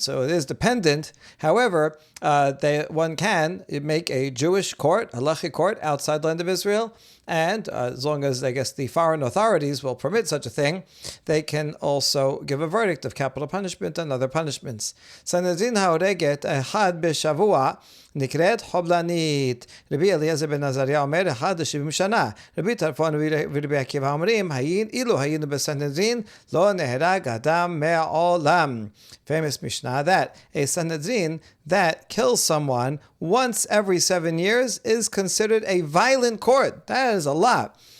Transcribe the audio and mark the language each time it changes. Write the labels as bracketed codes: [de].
[en] So it is dependent. However, one can make a Jewish court, a halachic court, outside the land of Israel, and as long as, I guess, the foreign authorities will permit such a thing, they can also give a verdict of capital punishment and other punishments. [he] Sanhedrin haoreget echad b'shavua נקראת חובלנית. רבי אליעזר בן עזריה אומר, 1 שנה. רבי טרפון ורבי עקיבא אומרים, אילו היינו בסנהדרין, לא נהרג אדם מעולם. [en] Famous Mishnah that a Sanhedrin that kills someone once every 7 years is considered a violent court. That is a lot.